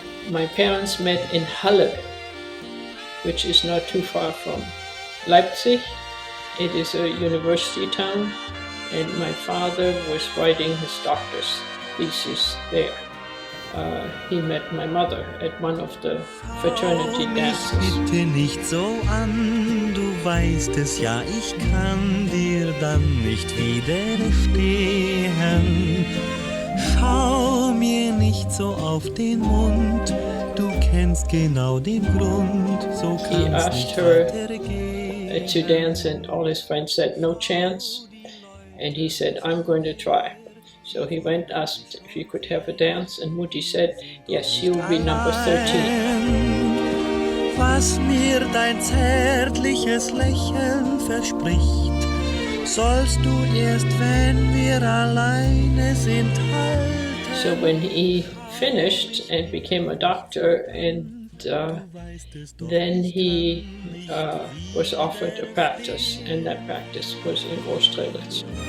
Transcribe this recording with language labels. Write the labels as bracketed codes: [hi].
[en] My parents met in Halle, which is not too far from Leipzig. It is a university town, and my father was writing his doctor's thesis there. He met my mother at one of the fraternity dances. [de] Bitte nicht so an, du weißt es ja, ich kann dir dann nicht widerstehen. Schau mir nicht so auf den Mund, du kennst genau den Grund, so kann's nicht weitergehen. [en] To dance, and all his friends said no chance, and he said, I'm going to try. So he went, asked if he could have a dance, and Mutti said, yes, you'll be number 13. [de] Was mir dein zärtliches Lächeln verspricht, sollst du erst, wenn wir alleine sind, halten. [en] So when he finished and became a doctor, and then he was offered a practice, and that practice was in Australitz.